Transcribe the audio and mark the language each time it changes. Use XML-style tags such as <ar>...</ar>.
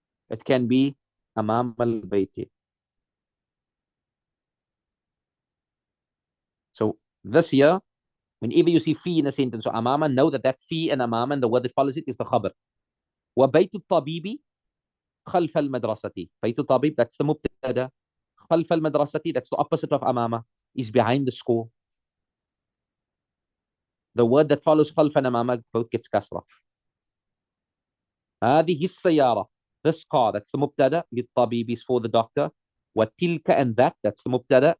<en>It can be amam al bayti. So this here, Whenever you see fi in a sentence or amama, know that fi and amama and the word that follows it is the khabar.</en> <ar>وبيت الطبيب خلف المدرسة. بيت الطبيب,</ar> <en>that's the mubtada.</en> <ar>خلف المدرسة,</ar> <en>that's the opposite of amama, is behind the school. The word that follows خلف and amama both gets kasra.</en> <ar>هذه السيارة,</ar> <en>this car, that's the mubtada.</en> <ar>للطبيب</ar> <en>is for the doctor.</en> <ar>وتلك</ar> <en>and that, that's the mubtada.</en>